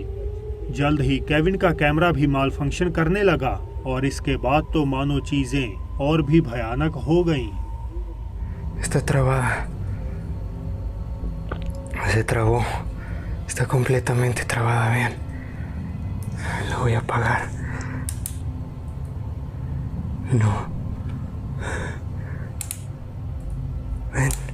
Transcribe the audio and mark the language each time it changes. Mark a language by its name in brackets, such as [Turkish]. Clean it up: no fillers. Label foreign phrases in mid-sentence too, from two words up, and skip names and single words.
[Hindi] जल्द ही केविन का कैमरा भी माल फंक्शन करने लगा और इसके बाद तो मानो चीजें और भी भयानक हो गईं। [Spanish] Está trabada. Se trabó. Está completamente trabada, vean. La voy a apagar. No. Ven.